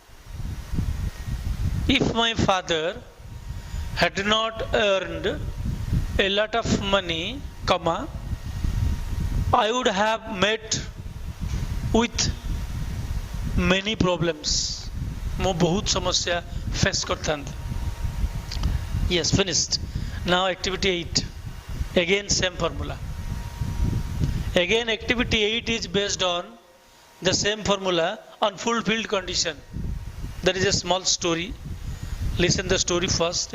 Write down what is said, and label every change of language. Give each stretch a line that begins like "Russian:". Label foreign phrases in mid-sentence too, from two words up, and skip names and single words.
English: If my father had not earned a lot of money, comma, I would have met with many problems.
Odia: ମୁଁ ବହୁତ ସମସ୍ୟା face କରିଥାନ୍ତି.
English: Yes, finished. Now activity 8. Again same formula. Again activity 8 is based on the same formula on fulfilled condition. There is a small story. Listen the story first.